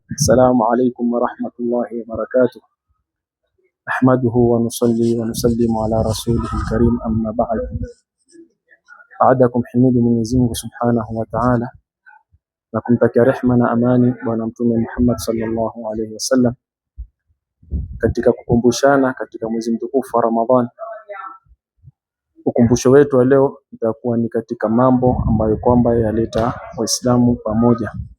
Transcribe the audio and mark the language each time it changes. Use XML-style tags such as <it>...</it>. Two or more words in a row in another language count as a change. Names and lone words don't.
<ar>السلام عليكم ورحمة الله وبركاته. نحمده ونصلي ونسلم على رسوله الكريم أما بعد.</ar> <sw>Baadakum himidu Mwenyezi Mungu</sw> <ar>سبحانه وتعالى</ar> <sw>na kumtakia rehema na amani bwana Mtume Muhammad</sw> <ar>صلى الله عليه وسلم,</ar> <sw>katika kukumbushana katika mwezi mtukufu wa Ramadhan. Ukumbusho wetu wa leo itakuwa ni katika mambo ambayo kwamba yaleta Waislamu pamoja.</sw>